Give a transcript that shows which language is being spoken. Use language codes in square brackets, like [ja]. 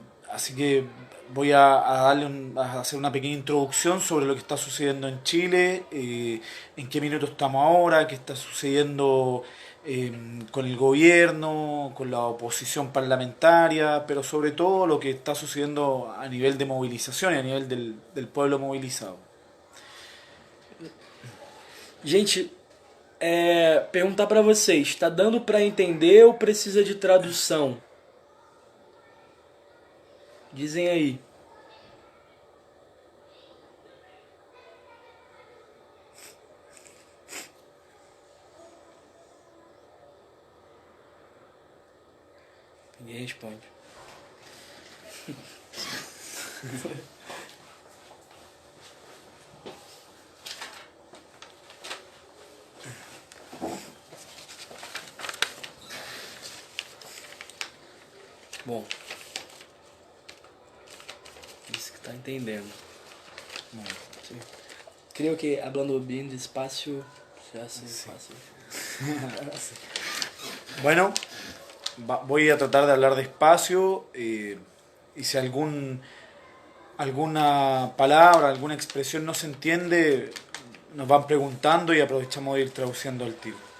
[es] Así que voy a a hacer una pequeña introducción sobre lo que está sucediendo en Chile, en qué minuto estamos ahora, qué está sucediendo con el gobierno, con la oposición parlamentaria, pero sobre todo lo que está sucediendo a nivel de movilización y a nivel del pueblo movilizado. [pt] Gente, perguntar para vocês, está dando para entender ou precisa de tradução? Dizem aí. Ninguém responde. Bom, isso que tá entendendo. Bom, [es] Sí. Creo que hablando bien despacio se hace fácil. bueno, voy a tratar de hablar despacio y si alguna palabra, alguna expresión no se entiende, nos van preguntando y aprovechamos de ir traduciendo al tiro.